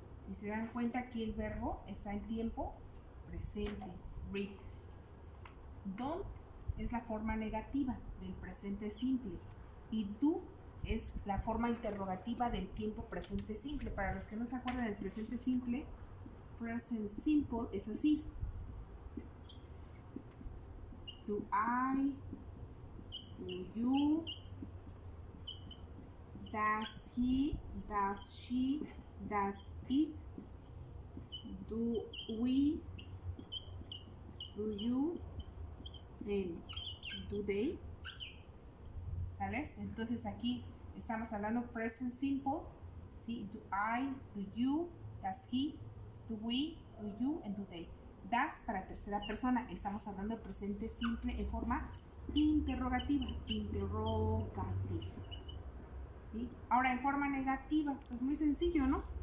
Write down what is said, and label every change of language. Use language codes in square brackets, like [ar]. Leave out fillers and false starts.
[es] Y se dan cuenta que el verbo está en tiempo presente, read. Don't es la forma negativa del presente simple y do es la forma interrogativa del tiempo presente simple. Para los que no se acuerdan del presente simple, present simple es así. [en] Do I, do you, does he, does she, does it, do we, do you, and do they. [es] ¿Sabes? Entonces aquí estamos hablando present simple, ¿sí? [en] Do I, do you, does he, do we, do you, and do they. [es] Das para tercera persona. Estamos hablando de presente simple en forma interrogativa. Interrogative. ¿Sí? Ahora en forma negativa, pues muy sencillo, ¿no?